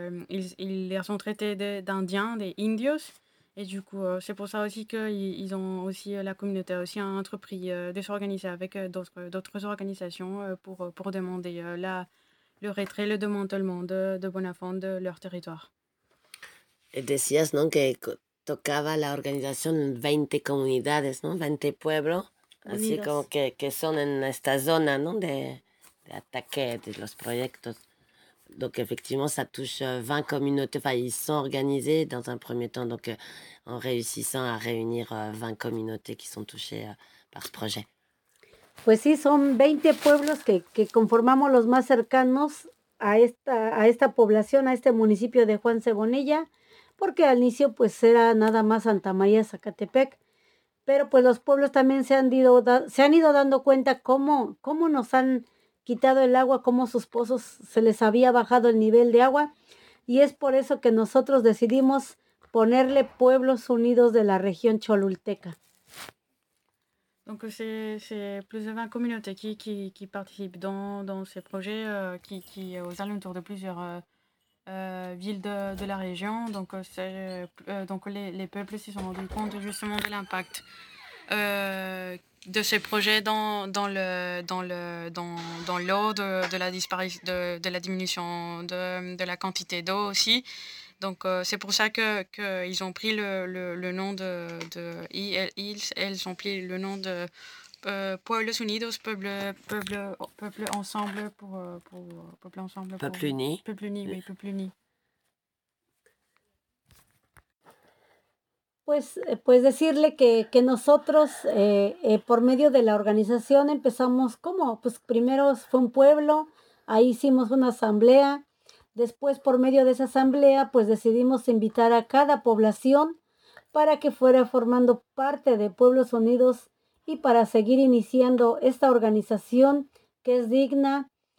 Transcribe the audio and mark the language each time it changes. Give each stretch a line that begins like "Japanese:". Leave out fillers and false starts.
French: Ils les ont traités d'indiens, des indios. Et du coup, c'est pour ça aussi que ils ont aussi, la communauté a aussi entrepris de s'organiser avec d'autres organisations pour demander le retrait, le démantèlement de Bonafont de leur territoire.
Spanish: Et decías, non, que tocaba la organización 20 comunidades, non, 20 pueblos, así como que son en esta zona, non, de ataque de los proyectos.
French: Donc, effectivement, ça touche 20 communautés. Enfin, ils sont organisés dans un premier temps, donc en réussissant à réunir 20 communautés qui sont touchées par ce projet.
Spanish: Pues sí, son 20 pueblos que conformamos los más cercanos a esta población, a este municipio de Juan Cebonilla, porque al inicio pues era nada más Santa María Zacatepec, pero pues los pueblos también se han ido dando cuenta cómo nos han quitado el agua, como sus pozos se les había bajado el nivel de agua, y es por eso que nosotros decidimos ponerle Pueblos Unidos de la Región Cholulteca.
French: Donc c'est plus de 20 communautés qui participent dans ce projet qui est aux alentours de plusieurs villes de la région. Donc c'est donc les peuples se sont rendus compte justement de l'impact de ces projets dans l'eau, de la diminution de la quantité d'eau aussi. Donc c'est pour ça que ils ont pris le nom de ils ont pris le nom de Pueblos Unidos, peuple ensemble pour peuple ensemble, peuple uni, peuple uni, oui, peuple uni.
Spanish: Pues decirle que nosotros, por medio de la organización, empezamos como, pues primero fue un pueblo, ahí hicimos una asamblea, después por medio de esa asamblea, pues decidimos invitar a cada población para que fuera formando parte de Pueblos Unidos y para seguir iniciando esta organización que es digna,